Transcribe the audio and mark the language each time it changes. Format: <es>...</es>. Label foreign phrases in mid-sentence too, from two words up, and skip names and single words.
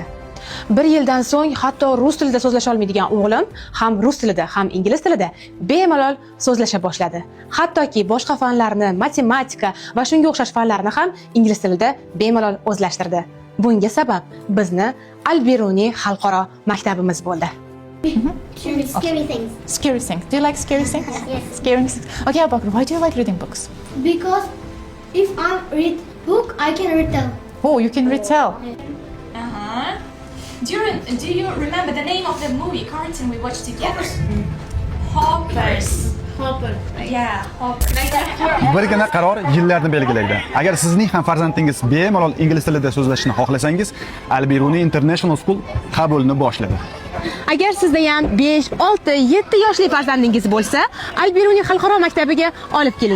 <uz>1 yildan so'ng hatto rus tilida so'zlasha olmaydigan o'g'lim ham rus tilida, ham ingliz tilida bemalol so'zlasha boshladi. Hattoki boshqa fanlarni, matematika va shunga o'xshash fanlarni ham ingliz tilida bemalol o'zlashtirdi. Bunga sabab bizni Al-Biruni xalqaro maktabimiz bo'ldi.</uz> <en>Scary things. Scary things. Do you like scary things? Yes. Scary things. Okay, Abakar, why do you like reading books? Because if I read book, I can read them. Oh, you can retell. Do you remember the name of the movie cartoon we watched together? Hoppers. Hopper. Yeah, Hoppers.</en> <uz>Birgina qaror yillarni belgilaydi. Agar sizning ham farzandingiz bemalol ingliz tilida so'zlashni xohlasangiz, Al-Biruni International School qabulni boshladi. Agar sizda ham 5, 6, 7 yoshli farzandingiz bo'lsa, Al-Biruni xalqaro maktabiga olib keling.</uz>